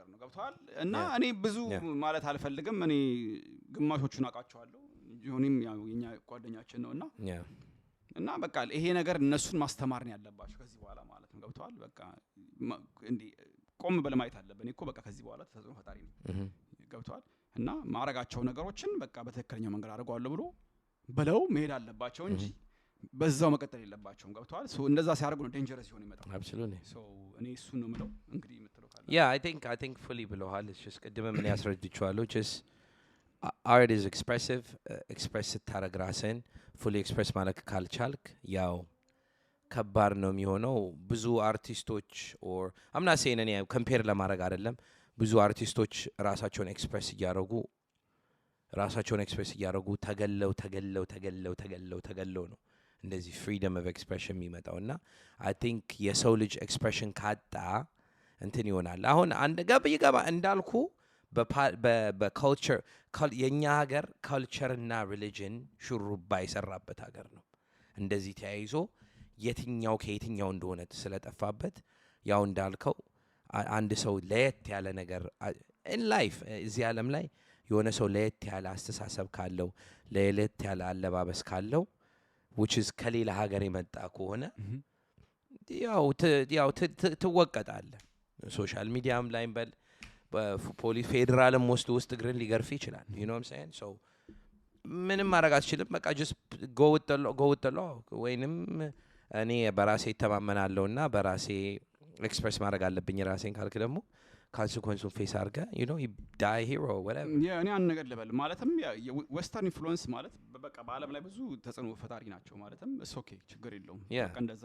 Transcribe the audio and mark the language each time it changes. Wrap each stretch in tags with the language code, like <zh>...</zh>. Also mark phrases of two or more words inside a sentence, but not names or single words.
<am>ነው ገብቷል እና እኔ ብዙ ማለት አልፈልግም እኔ ግማሾቹን አውቃቸዋለሁ ጆኒም ያው የኛ ጓደኛችን ነውና እና በቃ ይሄ ነገር እነሱን ማስተማር ነው ያለባቸው ከዚህ በኋላ ማለት ነው ገብቷል በቃ እንዴ ቆም ብለህ ማየት አለብህ እኔ እኮ በቃ ከዚህ በኋላ ተጽዕኖ ፈጣሪ ነኝ ገብቷል እና ማረጋቸው ነገሮችን በቃ በትክክለኛው መንገድ አድርገዋለሁ ብሎ በለው መሄድ አለባቸው እንጂ በዛው መቀጠል የለባቸውም ገብቷል ሶ እንደዛ ሲያደርጉ ነው ዴንጀረስ ይሆን ይመጣል</am> <en>absolutely</en> <am>ሶ እኔ እሱን ነው የምለው እንግዲህ የምትለው ካለ</am> <en>yeah I think fully</en> <am>ብለዋል</am> <en>it's just</en> <am>ቅድም ምን ያስረድቻለሁ</am> <en>just art is expressive express</en> <am>ስታረግ ራስን</am> <en>fully express</en> <am>ማለት ካልቻልክ ያው ከባድ ነው የሚሆነው ብዙ አርቲስቶች</am> <en>or I'm not saying any compare</en> <am>ለማድረግ አይደለም ብዙ አርቲስቶች ራሳቸውን ኤክስፕሬስ እያደረጉ ተገለው ነው እንደዚህ</am> <en>freedom of expression</en> <am>የሚመጣውና</am> <en>I think</en> <am>የሰው ልጅ ኤክስፕሬሽን ካጣ እንትን ይሆናል አሁን አንድ ገባ እንዳልኩ በካልቸር የኛ ሀገር ካልቸርና ሪሊጅን ሹሩባ የሰራበት ሀገር ነው እንደዚህ ተያይዞ የትኛው ከየትኛው እንደሆነ ስለጠፋበት ያው እንዳልከው አንድ ሰው ለየት ያለ ነገር</am> <en>in life</en> <am>እዚህ ዓለም ላይ የሆነ ሰው ለየት ያለ አስተሳሰብ ካለው ለየት ያለ አለባበስ ካለው</am> <en>which is</en> <am>ከሌላ ሀገር የመጣ ከሆነ ያው ትወቀጣለህ ሶሻል ሚዲያም ላይ በል በፖሊስ ፌደራልም ውስጥ እግርን ሊገርፍ ይችላል</am> <en>you know what I'm saying so</en> <am>ምንም ማድረግ አትችልም በቃ</am> <en>just go with the law</en> <am>ወይንም እኔ በራሴ ተማመናለሁና በራሴ ኤክስፕሬስ ማድረግ አለብኝ ራሴን ካልክ ደግሞ ካንሲኩዌንሱን ፌስ አድርገህ</am> <en>die hero</en> <am>whatever እኔ አንድ ነገር ልበል ማለትም</am> <en>western influence</en> <am>ማለት በቃ በአለም ላይ ብዙ ተጽዕኖ ፈጣሪ ናቸው ማለትም ኦኬ ችግር የለውም በቃ እንደዛ</am>